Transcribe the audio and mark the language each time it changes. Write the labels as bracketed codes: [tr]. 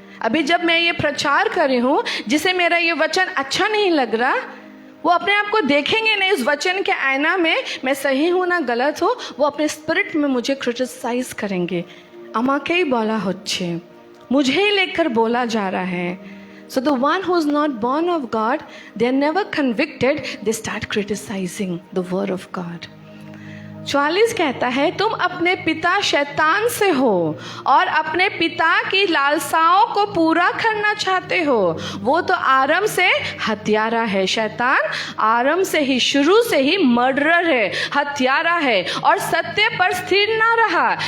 [hi] अभी जब मैं ये प्रचार कर रही हूँ, जिसे मेरा ये वचन अच्छा नहीं लग रहा, वो अपने आप को देखेंगे नहीं उस वचन के आईना में, मैं सही हूँ ना गलत हो, वो अपने स्पिरिट में मुझे क्रिटिसाइज करेंगे। [bn] আমাকেই বলা হচ্ছে, [hi] मुझे लेकर बोला जा रहा है। [en] So the one who is not born of God, they are never convicted, they start criticizing the word of God. [hi] 44 कहता है, तुम अपने पिता शैतान से हो और अपने पिता की लालसाओं को पूरा करना चाहते हो। वो तो आरंभ से हत्यारा है। शैतान आरंभ से ही, शुरू से ही मर्डरर है, हत्यारा है और सत्य पर स्थिर ना रहा।